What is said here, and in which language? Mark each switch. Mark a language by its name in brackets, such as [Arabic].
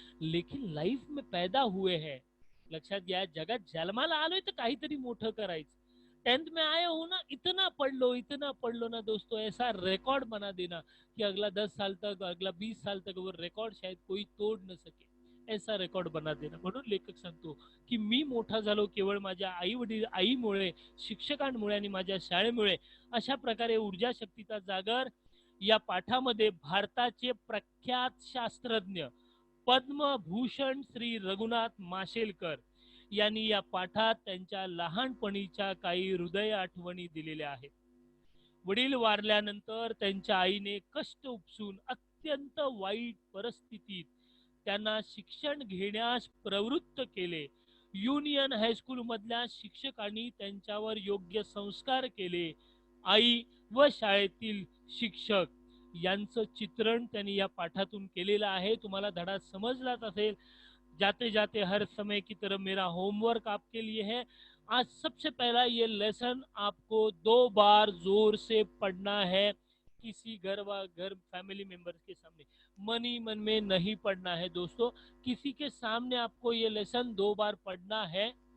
[Hindi] लेकिन लाईफ में पैदा हुए हैं, [Marathi] लक्षात घ्या, जगात जन्माला आलोय तर काहीतरी मोठं करायचं. [Hindi] 10th में आए हो ना, इतना पढ़ लो ना दोस्तों, ऐसा रिकॉर्ड बना देना कि अगला 10 साल तक, अगला 20 साल तक वो रिकॉर्ड शायद कोई तोड़ न सके. ऐसा रेकॉर्ड बना देना. [Marathi] म्हणून लेखक सांगतो की मी मोठा झालो केवळ माझ्या आई वडील, आईमुळे, शिक्षकांमुळे आणि माझ्या शाळेमुळे. अशा प्रकारे ऊर्जा शक्तीचा जागर या पाठामध्ये भारताचे प्रख्यात शास्त्रज्ञ पद्मभूषण श्री रघुनाथ माशेलकर यांनी या पाठात त्यांच्या लहानपणीच्या काही हृदय आठवणी दिलेल्या आहेत. वडील वारल्यानंतर त्यांच्या आईने कष्ट उपसून अत्यंत वाईट परिस्थितीत त्यांना शिक्षण घेण्यास प्रवृत्त केले. युनियन हायस्कूल मधल्या शिक्षकांनी त्यांच्यावर योग्य संस्कार केले. आई व शाळेतील शिक्षक यांचं चित्रण त्यांनी या पाठातून केलेलं आहे. तुम्हाला धडा समजलाच असेल. [Hindi] जाते जाते हर समय की तरह मेरा होमवर्क आपके लिए है. आज सबसे पहला ये लेसन आपको 2 बार जोर से पढ़ना है, किसी घर फैमिली मेंबर्स के सामने. मन ही मन में नहीं पढ़ना है दोस्तों, किसी के सामने आपको ये लेसन 2 बार पढ़ना है.